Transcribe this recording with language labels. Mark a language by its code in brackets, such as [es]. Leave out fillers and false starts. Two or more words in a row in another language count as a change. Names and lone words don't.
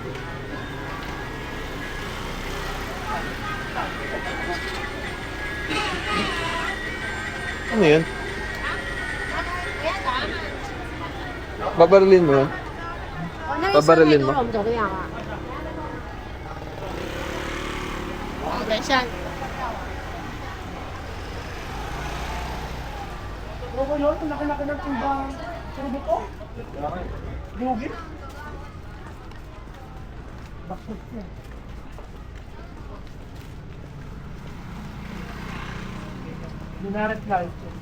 [tl] Ano yun? Babarilin mo yun? Babarilin mo? [zh] 怎么样啊？等一下， [tl] Ano ba yun? Ang laki-laki ng timbang. Puro buto. Lugi. Bakit niya? [en] Minaret light.